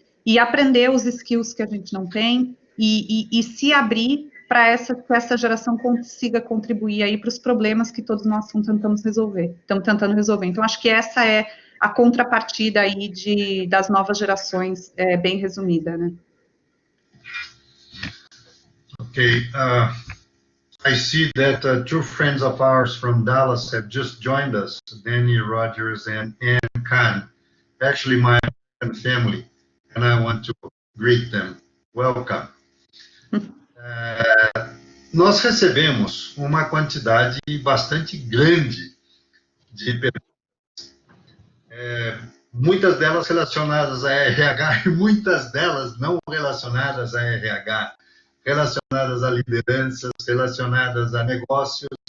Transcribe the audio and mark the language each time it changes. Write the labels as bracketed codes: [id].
[pt] E aprender os skills que a gente não tem e se abrir para essa geração consiga contribuir aí para os problemas que todos nós estamos tentando resolver. Então, acho que essa é a contrapartida aí das novas gerações, bem resumida, né? [en] Okay, I see that two friends of ours from Dallas have just joined us, Danny Rogers and Ann Kahn, actually my family, and I want to greet them. Welcome. [pt] Nós recebemos uma quantidade bastante grande de perguntas, muitas delas relacionadas a RH e muitas delas não relacionadas a RH, relacionadas a lideranças, relacionadas a negócios,